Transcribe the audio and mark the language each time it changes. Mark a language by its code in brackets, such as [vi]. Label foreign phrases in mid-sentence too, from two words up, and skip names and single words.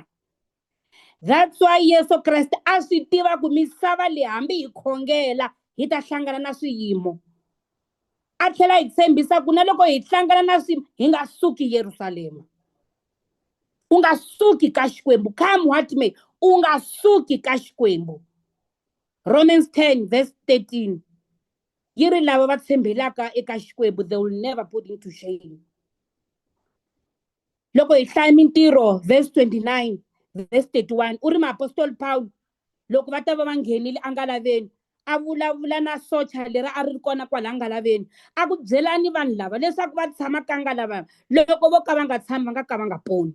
[en] That's why [ts] Yesu Kreste a swi tiva ku misava leyi hambi hi khongela hi ta hlangana na swiyimo. A tlhela hi tshembisa ku na loko hi hlangana na swiyimo hi nga suki Yerusalema. U nga suki ka Xikwembu, [en] come what may, [ts] u nga suki ka Xikwembu. Romans 10 verse 13 yi ri lava va tshembelaka eka Xikwembu [en] they will never put into shame. [ts] Loko hi hlaya mintirho verse 29 verse 31 u ri maapostoli Paul loko va ta va nghenile a nga laveni a vulavula na socha leri a ri kona kwala nga laveni a ku byelani vanhu lava leswaku va tshama ka nga lava loko vo ka va nga tshami va nga ka va nga poni.